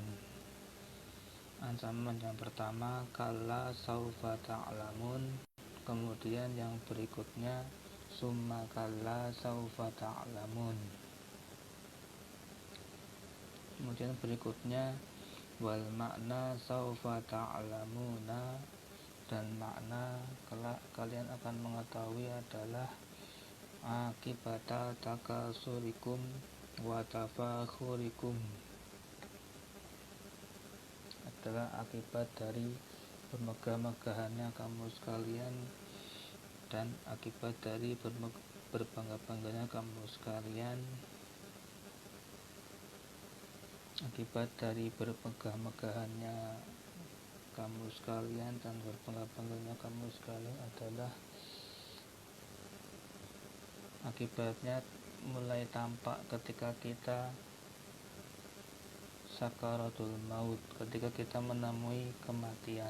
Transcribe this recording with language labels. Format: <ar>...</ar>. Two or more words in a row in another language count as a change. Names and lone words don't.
<id>Ancaman yang pertama</id> <ar>كلا سوف تعلمون,</ar> <id>kemudian yang berikutnya</id> <ar>ثم كلا سوف تعلمون,</ar> <id>kemudian berikutnya</id> <ar>والمعنى سوف تعلمون,</ar> <id>dan makna kelak kalian akan mengetahui adalah</id> <ar>عاقبة تكاثركم وتفاخركم,</ar> <id>adalah akibat dari bermegah-megahannya kamu sekalian dan akibat dari berbangga-bangganya kamu sekalian, akibat dari bermegah-megahannya kamu sekalian dan berbangga-bangganya kamu sekalian adalah akibatnya mulai tampak ketika kita sakaratul maut, ketika kita menemui kematian.</id>